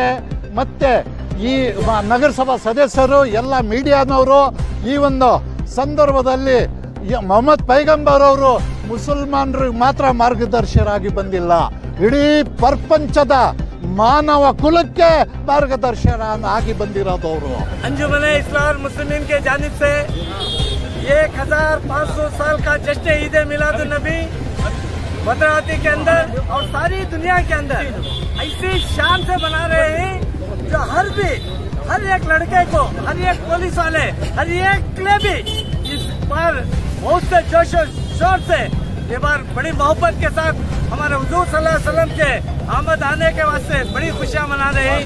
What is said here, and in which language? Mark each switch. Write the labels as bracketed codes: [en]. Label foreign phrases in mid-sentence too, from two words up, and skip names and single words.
[kn] ಮತ್ತು ಈ ನಗರಸಭಾ ಸದಸ್ಯರು, ಎಲ್ಲ ಮೀಡಿಯಾನವರು. ಈ ಒಂದು ಸಂದರ್ಭದಲ್ಲಿ ಮೊಹಮ್ಮದ್ ಪೈಗಂಬರ್ ಅವರು ಮುಸಲ್ಮಾನರಿಗೆ ಮಾತ್ರ ಮಾರ್ಗದರ್ಶಕರಾಗಿ ಬಂದಿಲ್ಲ, ಇಡೀ ಪ್ರಪಂಚದ ಮಾನವ ಕುಲಕ್ಕೆ ಮಾರ್ಗದರ್ಶನ ಆಗಿ ಬಂದಿರೋದು ಅವರು. [hi] अंजुमन इस्लामुल मुस्लिमीन के जानिब से 1500 साल का जश्न ईद मिलादुन नबी भद्रावती के अंदर और सारी दुनिया के अंदर ऐसी शान से बना रहे हैं जो हर एक लड़के को, हर एक पुलिस वाले, हर एक के भी इस बार बहुत से जोश और शोर से ये बार बड़ी मोहब्बत के साथ हमारे हुजूर [ar] صلى الله عليه وسلم [hi] के आमद आने के वास्ते बड़ी खुशियां मना रहे हैं।